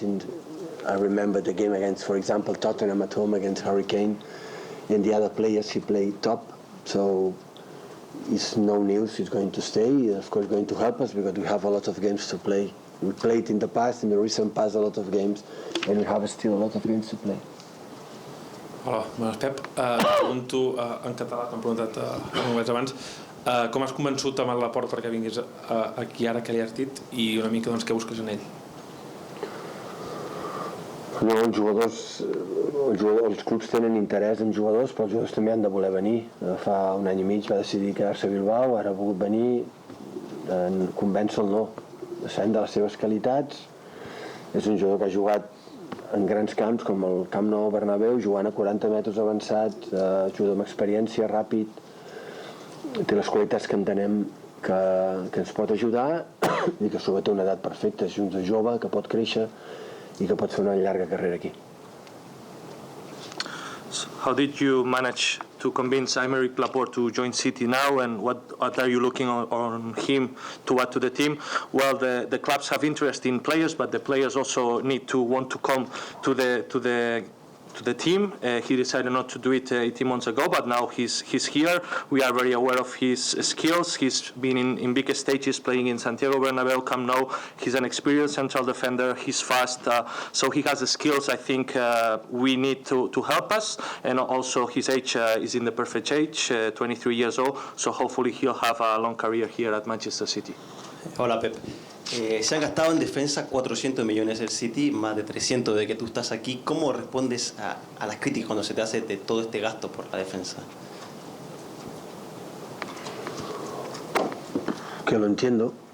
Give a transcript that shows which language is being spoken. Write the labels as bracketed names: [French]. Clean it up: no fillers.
[English] And I remember the game against, for example, Tottenham at home against Hurricane, and the other players he played top. So it's no news. He's going to stay. Of course, going to help us because we have a lot of games to play. We played in the past, in the recent past, a lot of games, and we have still a lot of games to play. [Catalan] Hola, bones, Pep. Pregunto en català, t'han preguntat en anglès abans. Com has convençut amb el Laporte perquè vinguis aquí ara que li has dit i una mica doncs, què busques en ell? No, els clubs tenen interès en jugadors, però els jugadors també han de voler venir. Fa un any i mig va decidir quedar-se a Bilbao, ara ha volgut venir, convèncer-lo no. Sabem de les seves qualitats, és un jugador que ha jugat en grans camps com el Camp Nou Bernabéu, jugant a 40 metres avançats, juga amb experiència, ràpid, té les qualitats que entenem que ens pot ajudar i que sobretot té una edat perfecta, és un jove que pot créixer i que pot fer una llarga carrera aquí. [English] How did you manage to convince Aymeric Laporte to join City now, and what are you looking on him to add to the team? Well, the clubs have interest in players, but the players also need to want to come to the team. He decided not to do it 18 months ago, but now he's here. We are very aware of his skills. He's been in big stages playing in Santiago Bernabéu, Camp Nou. He's an experienced central defender. He's fast, so he has the skills. I think we need to help us, and also his age is in the perfect age, 23 years old. So hopefully he'll have a long career here at Manchester City. [Spanish] Hola, Pep. Se han gastado en defensa 400 millones el City, más de 300 de que tú estás aquí. ¿Cómo respondes a las críticas cuando se te hace de todo este gasto por la defensa? Que lo entiendo.